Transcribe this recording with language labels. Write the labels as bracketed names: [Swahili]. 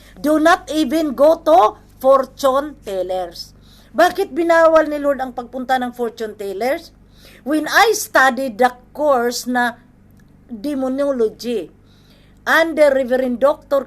[English] Do not even go to fortune tellers. [Filipino] Bakit binawal ni Lord ang pagpunta ng fortune tellers? [English] When I studied the course na demonology under Reverend Dr.